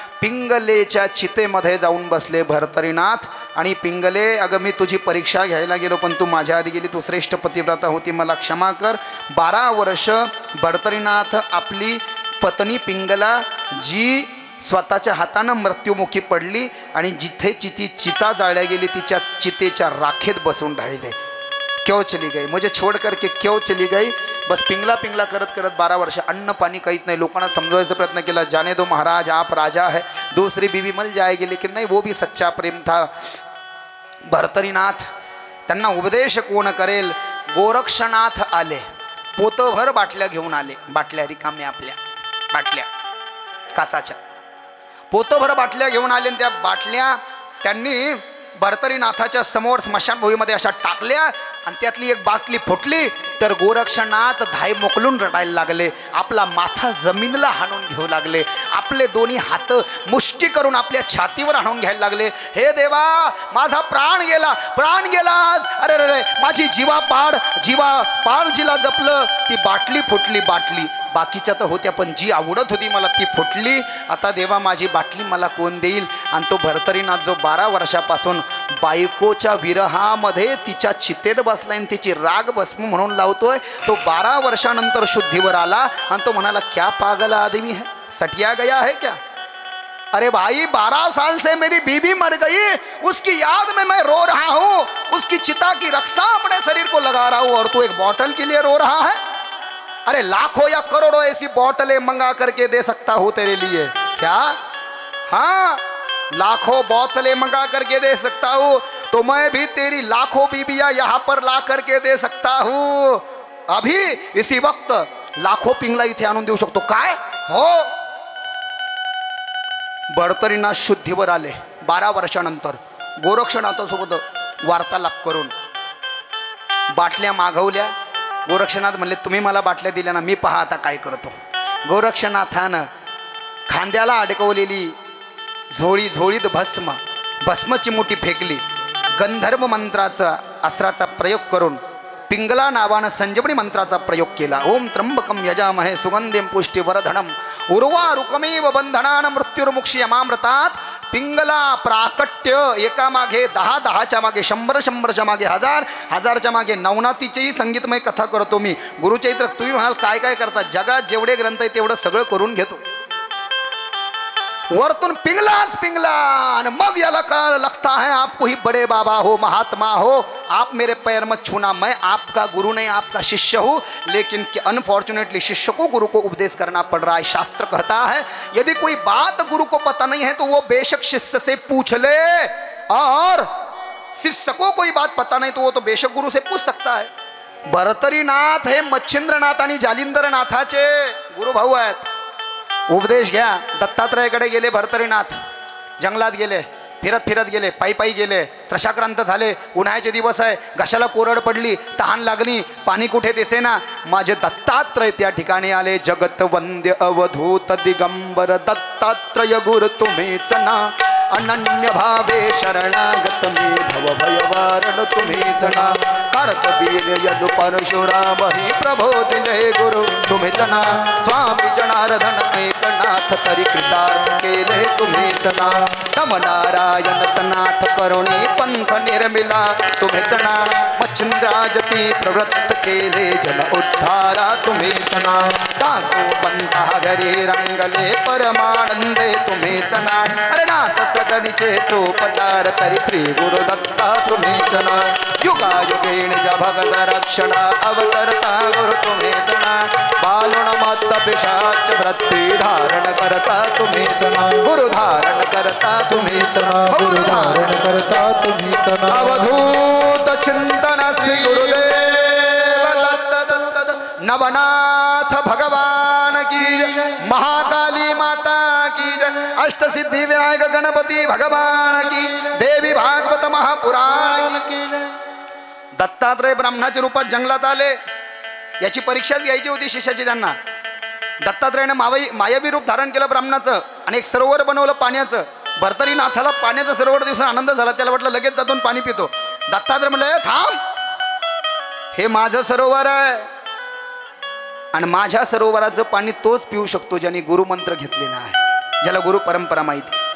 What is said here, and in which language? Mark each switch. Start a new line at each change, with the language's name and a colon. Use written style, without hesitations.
Marathi: पिंगलेच्या चितेमध्ये जाऊन बसले भर्तरीनाथ आणि पिंगले अगं मी तुझी परीक्षा घ्यायला गेलो पण तू माझ्या आधी गेली, तू श्रेष्ठ पतिव्रता होती, मला क्षमा कर. 12 वर्ष भर्तरीनाथ आपली पत्नी पिंगला जी स्वतःच्या हातानं मृत्युमुखी पडली आणि जिथे जिथे चिता जाळल्या गेली तिच्या चितेच्या राखेत बसून राहिले.
Hindi: क्यों चली गई, मुझे छोड़ करके क्यों चली गई.
Marathi: बस पिंगला पिंगला करत करत 12 वर्ष अन्न पाणी काहीच नाही. लोकांना समजवायचा प्रयत्न केला,
Hindi: जाने दो महाराज आप राजा है, दूसरी बीवी मिल जाएगी, लेकिन नहीं, वो भी सच्चा प्रेम था.
Marathi: भर्तरीनाथ त्यांना उपदेश कोण करेल. गोरक्षनाथ आले, पोतभर बाटल्या घेऊन आले. बाटल्या रिकाम्या, आपल्या बाटल्या काचाच्या पोतभर बाटल्या घेऊन आले. त्या बाटल्या त्यांनी भर्तरीनाथाच्या समोर स्मशानभूमीमध्ये अशा टाकल्या आणि त्यातली एक बाटली फुटली तर गोरक्षनाथ धाय मोकलून रडायला लागले. आपला माथा जमिनीला हाणून घेऊ लागले. आपले दोन्ही हात मुष्टी करून आपल्या छातीवर हाणून घ्यायला लागले. हे देवा, माझा प्राण गेला, प्राण गेला आज. अरे रे, माझी जीवा पाड जिला जपलं, ती बाटली फुटली. बाटली बाकीच्या तर होत्या पण जी आवडत होती मला ती फुटली. आता देवा, माझी बाटली मला कोण देईल. आणि तो भर्तरीनाथ जो 12 वर्षापासून बायकोच्या विरहामध्ये तिच्या चितेत बसलाय आणि तिची राग भस्म म्हणून लावतोय, तो 12 वर्षानंतर शुद्धीवर आला आणि तो म्हणाला
Hindi: क्या पागल आदमी है, सटिया गया है क्या. अरे भाई 12 साल से मेरी बीवी मर गई, उसकी याद में मैं रो रहा हूं, उसकी चिता की रक्षा अपने शरीर को लगा रहा हूं और तू एक बोतल के लिए रो रहा है। अरे लाखों या करोड़ों ऐसी बोतलें मंगा करके दे सकता हूं तेरे लिए। क्या? हाँ, लाखों बोतलें मंगा करके दे सकता हूं, तो मैं भी तेरी लाखों बीबियां यहां पर ला करके दे सकता हूं। अभी इसी वक्त
Marathi: लाखों पिंगला इथे आणून देऊ शकतो। काय हो? बडतरीनाथ शुद्धीवर आले 12 वर्षानंतर गोरक्षनाथासोबत वार्तालाप करून बाटल्या मागवल्या। गोरक्षनाथ म्हणले तुम्ही मला बाटल्या दिल्या ना, मी पहा आता काय करतो। गोरक्षनाथानं खांद्याला अडकवलेली झोळीत भस्मची मुठी फेकली, गंधर्व मंत्राचा अस्त्राचा प्रयोग करून पिंगला नावानं संजीवनी मंत्राचा प्रयोग केला।
Sanskrit: ओम त्र्यंबकम यजामहे सुगंधिं पुष्टिवर्धनम उर्वारुकमेव बंधनान मृत्युर्मुक्षी यमामृतात।
Marathi: पिंगला प्राकट्य एकामागे 10, 10च्या मागे 100, 100च्या मागे 1000, 1000च्या मागे नवनाथीचेही संगीतमय कथा करतो मी। गुरुचरित्र तुम्ही म्हणाल काय काय करता, जगात जेवढे ग्रंथ आहे तेवढं सगळं करून घेतो। वरतून पिंगलाच पिंगला, आणि मग याला कळायला
Hindi: लगता है आपको ही बड़े बाबा हो, महात्मा हो, आप मेरे पैर मत छूना, मैं आपका गुरु नहीं आपका शिष्य हूँ। लेकिन अनफॉर्चुनेटली शिष्य को गुरु को उपदेश करना पड़ रहा है। शास्त्र कहता है यदि कोई बात गुरु को पता नहीं है तो वो बेशक शिष्य से पूछ ले, और शिष्य को कोई बात पता नहीं तो वो तो बेशक गुरु से पूछ सकता है।
Marathi: भरतरीनाथ हे मच्छिंद्रनाथ आणि जालिंदरनाथाचे गुरुभाऊ आहेत। उपदेश घ्या। दत्तात्रयाकडे गेले भरतरीनाथ, जंगलात गेले, फिरत फिरत गेले, पायी पायी गेले, त्रशाक्रांत झाले, उन्हाळ्याचे दिवस आहे, घशाला कोरड पडली, तहान लागली, पाणी कुठे दिसेना। माझे दत्तात्रय त्या ठिकाणी आले। जगत वंद्य अवधूत दिगंबर दत्तात्रय गुरु तुम्हीच ना, अनन्य भावे शरणागत मी भव भयवारण तुम्हीच ना। कार्तवीर्य यदु परशुराम ही प्रभो दिले गुरु तुम्हीच ना। स्वामी जनार्दन एकनाथ तरी कृतार्थ केले तुम्हीच ना। नम नारायण सनाथ करुणी पंथ निर्मिला तुम्हीच ना। मच्छिंद्राजती प्रवृत्त केले जन उद्धारा तुम्हीच ना। दासो पंथा घरी रंगले परमानंदे तुम्हीच ना। अरे नाथ सगणीचे चोपदार तरी श्री गुरु दत्ता तुम्हीच ना। युगायुगेण ज भगत रक्षणा अवतरता गुरु तुम्हीच ना। बालुण मत पिशाच वृत्ती धारण करता तुम्हीच ना। गुरु धारण करता तुम्हीच ना। गुरु धारण करता तुम्हीच ना। अवधूत चिंतन श्री गुरुदेव दत्त दत्त।
Hindi: नवनाथ भगवान की जय, महाकाली माता की जय, अष्टसिद्धि विनायक गणपति भगवान की, देवी भागवत महापुराण की जय।
Marathi: दत्तात्रय ब्राह्मणाच्या रूपात जंगलात आले। याची परीक्षाच घ्यायची होती शिष्याची त्यांना। दत्तात्रयाने मायावी रूप धारण केलं ब्राह्मणाचं, आणि एक सरोवर बनवलं पाण्याचं। भरतरीनाथाला पाण्याचं सरोवर दिवसा आनंद झाला, त्याला वाटलं लगेच जाऊन पाणी पितो। दत्तात्रय म्हणलं थांब, हे माझं सरोवर आहे, आणि माझ्या सरोवराचं पाणी तोच पिऊ शकतो ज्याने गुरुमंत्र घेतलेला आहे, ज्याला गुरु परंपरा माहिती आहे।